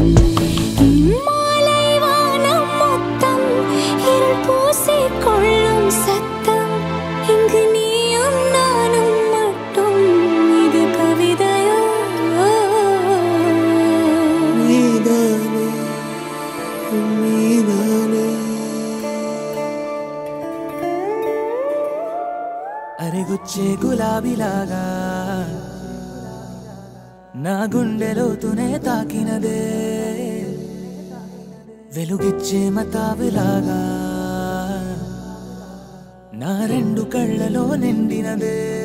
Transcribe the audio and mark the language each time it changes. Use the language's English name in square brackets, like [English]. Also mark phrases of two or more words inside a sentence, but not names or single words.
[Tamil] மாலை வானம் மொத்தம் இருள் பூசிக்கொள்ளும் சத்தம் இங்கு நீயும் நானும் மட்டும் இது கவிதையோ? நீதானே நீதானே. [Telugu] అరెగుచ్చే గులాబీలాగా నా గుండెలోతునే తాకినదే వెలుగిచ్చే మతాబులాగా నా రెండు కళ్ళలో నిండినదే.